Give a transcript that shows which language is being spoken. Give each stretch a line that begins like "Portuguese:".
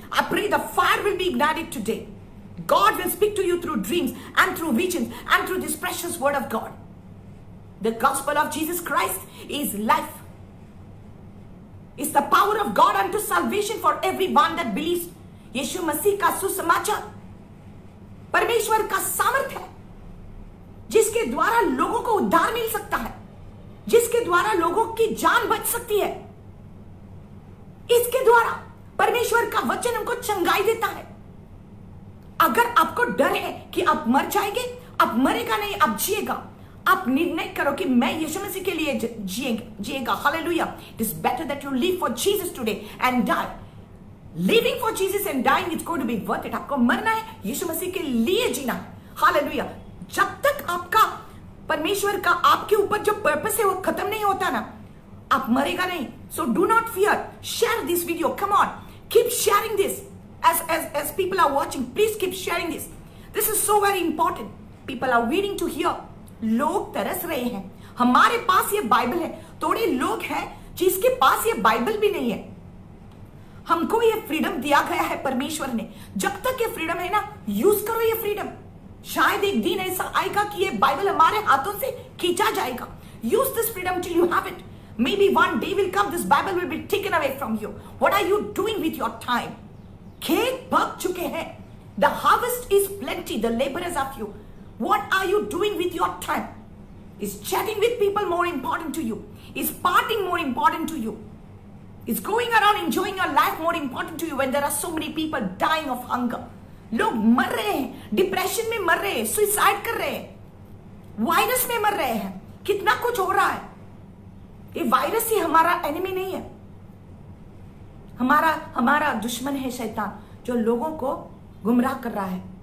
English: I pray the fire will be ignited today. God will speak to you through dreams and through visions and through this precious word of God. The gospel of Jesus Christ is life. It's the power of God unto salvation for everyone that believes.
Hindi: यीशु मसीह का सुसमाचार परमेश्वर का सामर्थ्य है, जिसके द्वारा लोगों को उद्धार मिल सकता है, जिसके द्वारा लोगों की जान बच सकती है. इसके द्वारा परमेश्वर का वचन हमको चंगाई देता है. अगर आपको डर है कि आप मर जाएंगे, आप मरेगा नहीं, आप जिएगा. आप निर्णय करो कि मैं यीशु मसीह के लिए जिएगा. Hallelujah.
English: It is better that you live for Jesus today and die. Living for Jesus and dying is going to be worth it.
Hindi: आपको मरना है, यीशु मसीह के लिए जीना है. हालेलुया. जब तक आपका परमेश्वर का आपके ऊपर जो पर्पस है वो खत्म नहीं होता ना, आप मरेगा नहीं.
English: So do not fear. Share this video. Come on. Keep sharing this. As people are watching, please keep sharing this. This is so very important. People are waiting to hear.
Hindi: लोग तरस रहे हैं. हमारे पास ये बाइबल है. थोड़े लोग हैं जिसके पास ये बाइबल भी नहीं है. हमको ये फ्रीडम दिया गया है परमेश्वर ने. जब तक ये फ्रीडम है ना, यूज करो ये फ्रीडम. शायद एक दिन ऐसा आएगा कि ये बाइबल हमारे हाथों से खींचा जाएगा.
English: Use this freedom till you have it. Maybe one day will come, this Bible will be taken away from you. What are you doing with your time?
Hindi: खेत पक चुके हैं.
English: The harvest is plenty. The laborers are few. What are you doing with your time? Is chatting with people more important to you? Is partying more important to you? Is going around enjoying your life more important to you when there are so many people dying of hunger?
Hindi: लोग मर रहे हैं, depression में मर रहे हैं, suicide कर रहे हैं, वायरस में मर रहे हैं, कितना कुछ हो रहा है. ये वायरस ही हमारा एनिमी नहीं है. हमारा दुश्मन है शैतान, जो लोगों को गुमराह कर रहा है.